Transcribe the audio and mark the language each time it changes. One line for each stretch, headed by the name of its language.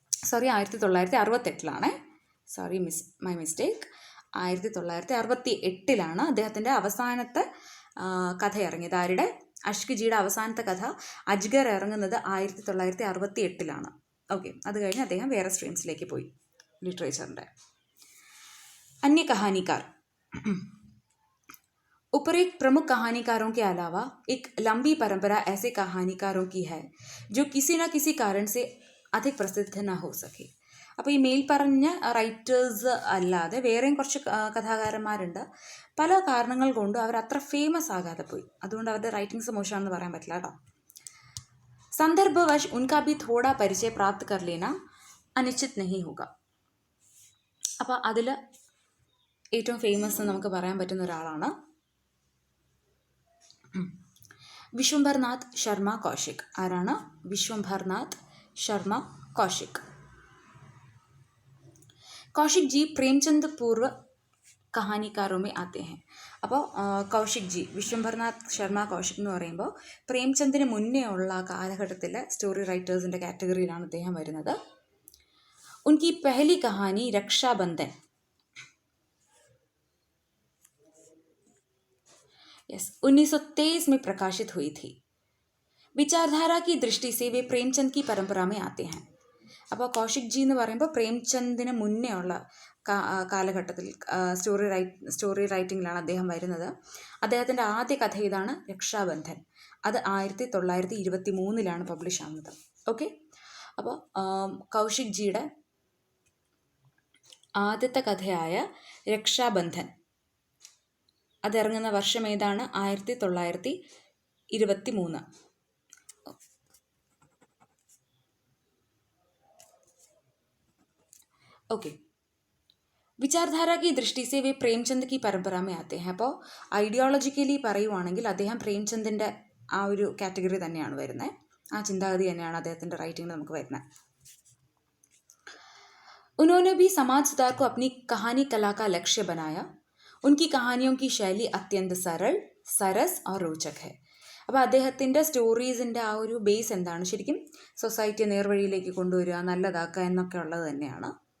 Malayalam: Sorry, 1968.
English: Sorry, my mistake.
Malayalam: 1968 അദ്ദേഹത്തിൻ്റെ അവസാനത്തെ കഥ ഇറങ്ങിയത്. ആരുടെ? അഷ്കജിയുടെ അവസാനത്തെ കഥ അജ്ഗർ ഇറങ്ങുന്നത് 1968. ഓക്കെ, അത് കഴിഞ്ഞ് അദ്ദേഹം വേറെ സ്ട്രീംസിലേക്ക് പോയി ലിറ്ററേച്ചറിൻ്റെ.
Hindi: अन्य कहानीकार उपरोक्त प्रमुख कहानीकारों के अलावा एक लंबी परंपरा ऐसे कहानीकारों की है जो किसी न किसी कारण से अधिक प्रसिद्ध न हो सके.
Malayalam: അപ്പോൾ ഈ മേൽ പറഞ്ഞ റൈറ്റേഴ്സ് അല്ലാതെ വേറെയും കുറച്ച് കഥാകാരന്മാരുണ്ട്. പല കാരണങ്ങൾ കൊണ്ടും അവർ അത്ര ഫേമസ് ആകാതെ പോയി. അതുകൊണ്ട് അവരുടെ റൈറ്റിങ്സ് മോശമാണെന്ന് പറയാൻ പറ്റില്ല കേട്ടോ.
Hindi: संदर्भवश उनका भी थोड़ा परिचय प्राप्त कर लेना अनिश्चित नहीं होगा.
Malayalam: അപ്പോൾ അതിൽ ഏറ്റവും ഫേമസ് നമുക്ക് പറയാൻ പറ്റുന്ന ഒരാളാണ് വിശ്വംഭർനാഥ് ശർമ്മ കൗശിക്. ആരാണ്? വിശ്വംഭർനാഥ് ശർമ്മ കൗശിക്.
Hindi: कौशिक जी प्रेमचंद पूर्व കഹാനിക്കാരോ മേ ആത്തെ ഹെ.
Malayalam: അപ്പോൾ കൗശിക് ജി, വിശ്വംഭർനാഥ് ശർമ്മ കൗശിക് എന്ന് പറയുമ്പോൾ പ്രേംചന്ദിന് മുന്നേ ഉള്ള കാലഘട്ടത്തിലെ സ്റ്റോറി റൈറ്റേഴ്സിൻ്റെ കാറ്റഗറിയിലാണ് അദ്ദേഹം വരുന്നത്.
Hindi: ഉൻകി പെഹലി കഹാനി രക്ഷാബന്ധൻ 1923 में प्रकाशित हुई थी. विचारधारा की दृष्टि से वे प्रेमचंद की परंपरा में आते हैं.
Malayalam: അപ്പോൾ കൗശിക് ജി എന്ന് പറയുമ്പോൾ പ്രേംചന്ദിന് മുന്നേ ഉള്ള കാലഘട്ടത്തിൽ സ്റ്റോറി റൈറ്റിങ്ങിലാണ് അദ്ദേഹം വരുന്നത്. അദ്ദേഹത്തിൻ്റെ ആദ്യ കഥ ഇതാണ്, രക്ഷാബന്ധൻ. അത് 1923 പബ്ലിഷ് ആവുന്നത്. ഓക്കെ, അപ്പോൾ കൗശിക് ജിയുടെ ആദ്യത്തെ കഥയായ രക്ഷാബന്ധൻ അതിറങ്ങുന്ന വർഷം ഏതാണ്? 1923.
Hindi: ഓക്കെ, വിചാരധാര की दृष्टि से वे പ്രേംചന്ദ് की परंपरा में आते हैं.
Malayalam: അപ്പോൾ ഐഡിയോളജിക്കലി പറയുവാണെങ്കിൽ അദ്ദേഹം പ്രേംചന്ദിൻ്റെ ആ ഒരു കാറ്റഗറി തന്നെയാണ് വരുന്നത്. ആ ചിന്താഗതി തന്നെയാണ് അദ്ദേഹത്തിൻ്റെ റൈറ്റിങ്ങിൽ നമുക്ക് വരുന്നത്.
Hindi: उन्होंने भी समाज सुधार को अपनी कहानी कला का लक्ष्य बनाया. उनकी कहानियों की शैली अत्यंत सरल, सरस और रोचक है.
Malayalam: അപ്പോൾ അദ്ദേഹത്തിൻ്റെ സ്റ്റോറീസിൻ്റെ ആ ഒരു ബേസ് എന്താണ്? ശരിക്കും സൊസൈറ്റിയെ നേർവഴിയിലേക്ക് കൊണ്ടുവരിക, നല്ലതാക്കുക എന്നൊക്കെ ഉള്ളത് തന്നെയാണ്.